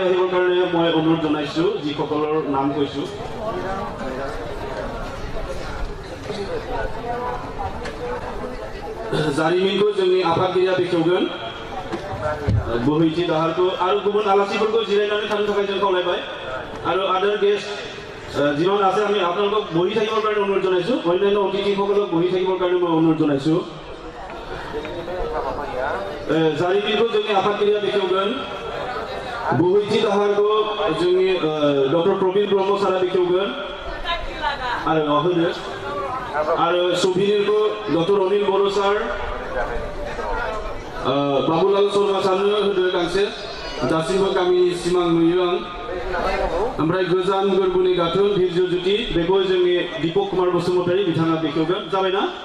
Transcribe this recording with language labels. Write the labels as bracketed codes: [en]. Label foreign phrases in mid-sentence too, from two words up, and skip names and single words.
[as] আহিবৰ কাৰণে মই অনুৰোধ জনাইছো যিসকলৰ নাম কৈছো [brx] जारिमिनखौ जोंनि आफादगिरिया बेखेवगोन बोहैथि दाहारखौ आरो गुबुन आलासिफोरखौ जिरायनानै थानो थाखाय जों खावलायबाय आरो [en] other guest [as] যিমান আছে আমি আপোনালোকক বহি থাকিবৰ কাৰণে অনুৰোধ জনাইছো অন্যান্য অতিথিসকলক বহি থাকিবৰ কাৰণে মই অনুৰোধ জনাইছো [brx] जारिमिनखौ जोंनि आफादगिरिया बेखेवगोन बोहैथि दाहारखौ जोंनि डक्टर प्रबीर ब्रह्म सारा बेखेवगोन आरो सौफिनिखौ डक्टर अनिल बर' सार बाबुलाल शर्मा सारनो होदो गांसे दासिमबो गामिनि सिमां नुयो आं ओमफ्राय गोजान गोरबोनि गाथोन धिर्य ज्योति बेखौ जोंनि दीपक कुमार बसुमतारी बिथाङा बेखेवगोन जाबायना